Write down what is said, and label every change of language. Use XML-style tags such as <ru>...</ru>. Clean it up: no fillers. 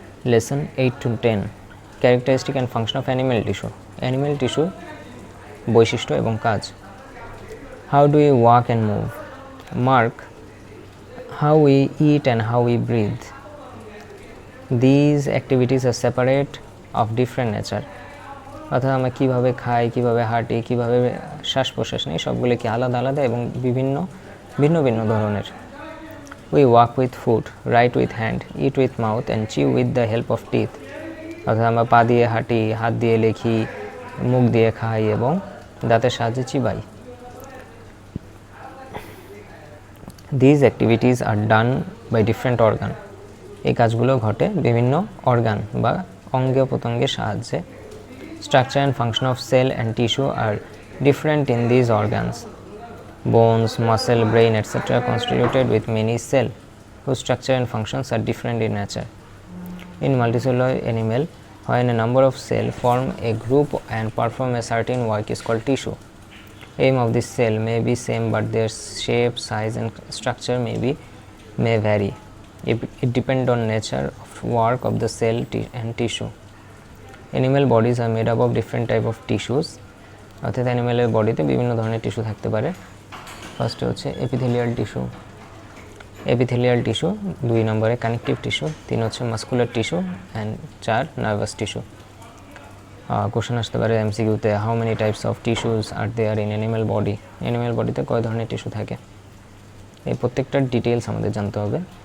<en>lesson 8 to 10, characteristic and function of animal tissue, animal tissue</en> <bn>বৈশিষ্ট্য এবং কাজ।</bn> <en>How do we walk and move, mark how we eat and how we breathe. These activities are separate of different nature.</en> <bn>অর্থাৎ আমরা কীভাবে খাই, কীভাবে হাঁটি, কীভাবে শ্বাস প্রশ্বাস নিই, সবগুলো কি আলাদা আলাদা এবং ভিন্ন ভিন্ন ধরনের।</bn> <en>We walk with foot, write with hand, eat with mouth and chew with the help of teeth.</en> <bn>অর্থাৎ আমরা পা দিয়ে হাঁটি, হাত দিয়ে লেখি, মুখ দিয়ে খাই এবং দাঁতের সাহায্যে চিবাই।</bn> <en>These activities are done by different organ.</en> <bn>এই কাজগুলো ঘটে বিভিন্ন অর্গান বা অঙ্গ প্রত্যঙ্গের সাহায্যে।</bn> <en>Structure and function of cell and tissue are different in these organs. Bones, muscle, brain, etc. are constituted with many cells whose structure and functions are different in nature. In multicellular animal, when a number of cells form a group and perform a certain work is called tissue. Aim of this cell may be same but their shape, size and structure may vary. It depends on nature of work of the cell and tissue. Animal bodies are made up of different type of tissues.</en> <bn>অর্থাৎ অ্যানিমেলের বডিতে বিভিন্ন ধরনের tissue থাকতে পারে। ফার্স্টে হচ্ছে epithelial tissue, epithelial tissue, 2 নম্বরে connective tissue, 3 হচ্ছে muscular tissue and 4 nervous tissue. Question আসতে পারে এমসিকিউতে,</bn> <en>how many types of tissues are there in animal body,</en> <bn>animal বডিতে কয় ধরনের টিস্যু থাকে, এই প্রত্যেকটার ডিটেলস আমাদের জানতে হবে।</bn>